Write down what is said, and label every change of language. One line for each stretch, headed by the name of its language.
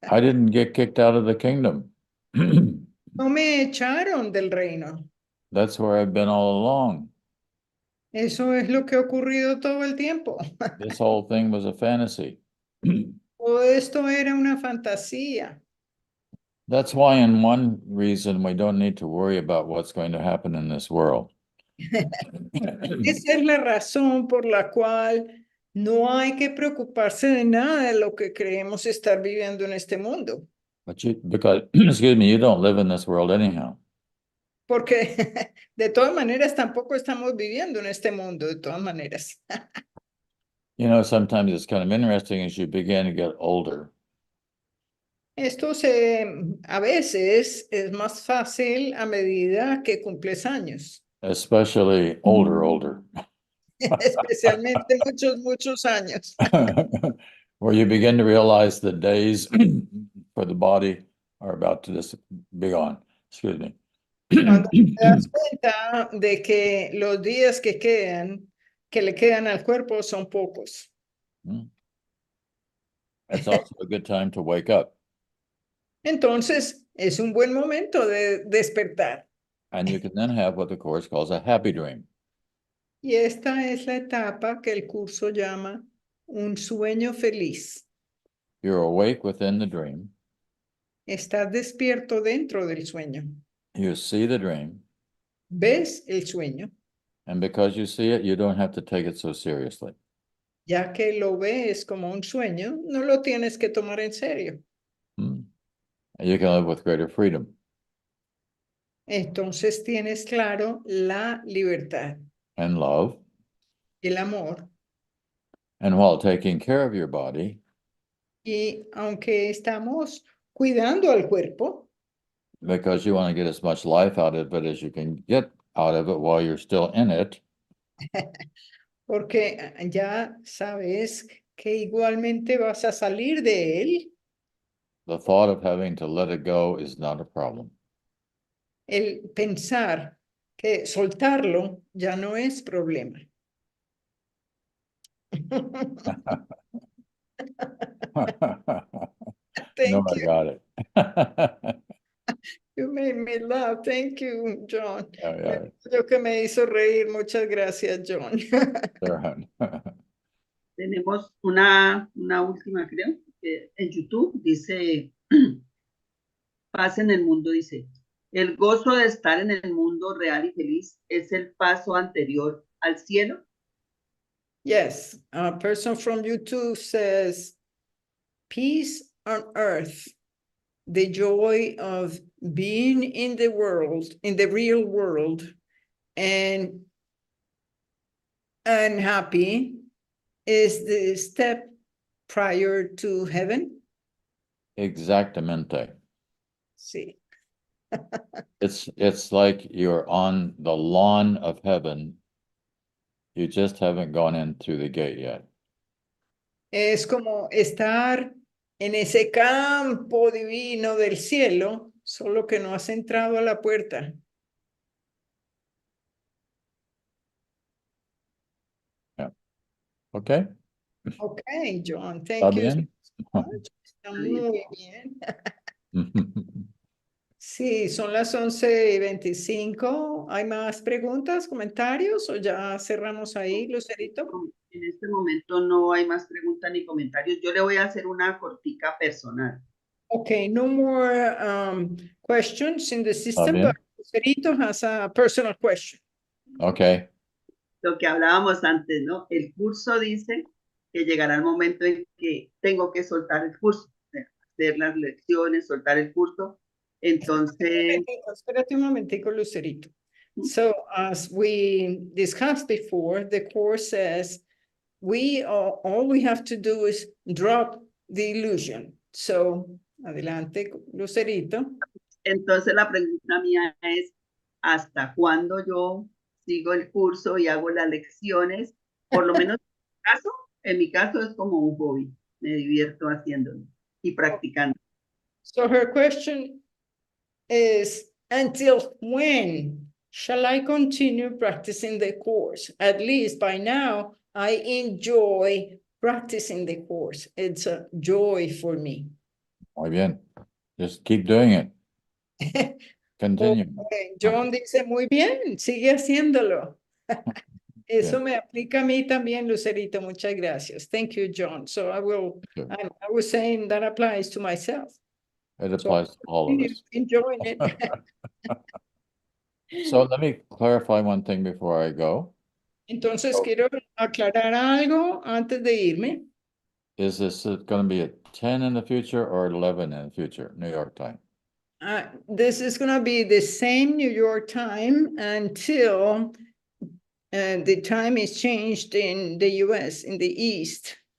English: I didn't get kicked out of the kingdom.
Spanish: No me echaron del reino.
English: That's where I've been all along.
Spanish: Eso es lo que ha ocurrido todo el tiempo.
English: This whole thing was a fantasy.
Spanish: Todo esto era una fantasía.
English: That's why, in one reason, we don't need to worry about what's going to happen in this world.
Spanish: Esa es la razón por la cual no hay que preocuparse de nada de lo que creemos estar viviendo en este mundo.
English: Because, excuse me, you don't live in this world anyhow.
Spanish: Porque de todas maneras tampoco estamos viviendo en este mundo, de todas maneras.
English: You know, sometimes it's kind of interesting as you begin to get older.
Spanish: Esto a veces es más fácil a medida que cumples años.
English: Especially older.
Spanish: Especialmente muchos años.
English: Where you begin to realize the days for the body are about to just be gone. Excuse me.
Spanish: Cuando te das cuenta de que los días que le quedan al cuerpo son pocos.
English: It's also a good time to wake up.
Spanish: Entonces, es un buen momento de despertar.
English: And you can then have what the Course calls a happy dream.
Spanish: Y esta es la etapa que el curso llama un sueño feliz.
English: You're awake within the dream.
Spanish: Estás despierto dentro del sueño.
English: You see the dream.
Spanish: Ves el sueño.
English: And because you see it, you don't have to take it so seriously.
Spanish: Ya que lo ves como un sueño, no lo tienes que tomar en serio.
English: And you can live with greater freedom.
Spanish: Entonces tienes claro la libertad,
English: And love.
Spanish: el amor.
English: And while taking care of your body,
Spanish: Y aunque estamos cuidando al cuerpo,
English: because you want to get as much life out of it as you can get out of it while you're still in it,
Spanish: porque ya sabes que igualmente vas a salir de él,
English: the thought of having to let it go is not a problem.
Spanish: el pensar que soltarlo ya no es problema.
English: No, Thank I you. got it. You made me laugh. Thank you, John. Yeah.
Spanish: Lo que me hizo reír. Muchas gracias, John.
English: Sure.
Spanish: Tenemos una última, creo, que en YouTube dice, paz en el mundo, dice, el gozo de estar en el mundo real y feliz es el paso anterior al cielo.
English: Yes, a person from YouTube says, peace on earth, the joy of being in the world, in the real world, and happy is the step prior to heaven.
Spanish: Exactamente. Sí.
English: It's like you're on the lawn of heaven. You just haven't gone in through the gate yet.
Spanish: Es como estar en ese campo divino del cielo, solo que no has entrado a la puerta.
English: Yeah. Okay. Okay, John, thank
Spanish: ¿Está
English: you
Spanish: bien?
English: so much.
Spanish: Está muy bien. Sí, son las 11:25. ¿Hay más preguntas, comentarios o ya cerramos ahí, Lucerito? En este momento no hay más preguntas ni comentarios. Yo le voy a hacer una cortica personal.
English: Okay, no more questions in the system,
Spanish: bien.
English: but Lucerito has a personal question. Okay.
Spanish: Lo que hablábamos antes, ¿no? El curso dice que llegará el momento en que tengo que soltar el curso, hacer las lecciones, soltar el curso. Entonces, Espérate un momentico, Lucerito.
English: So as we discussed before, the course says all we have to do is drop the illusion.
Spanish: So, adelante, Lucerito. entonces la pregunta mía es, ¿hasta cuándo yo sigo el curso y hago las lecciones? Por lo menos en mi caso es como un hobby. Me divierto haciéndolo y practicando.
English: So her question is, until when shall I continue practicing the course? At least by now, I enjoy practicing the course. It's a joy for me.
Spanish: Muy bien.
English: Just keep doing it. Continue. Okay.
Spanish: John dice, muy bien, sigue haciéndolo. Eso me aplica a mí también, Lucerito. Muchas gracias.
English: Thank you, John. So I was saying that applies to myself. It applies to all of us. Enjoying it. So let me clarify one thing before I go.
Spanish: Entonces quiero aclarar algo antes de irme.
English: Is this going to be at 10 in the future or 11 in the future, New York time? This is going to be the same New York time until the time is changed in the US, in the East.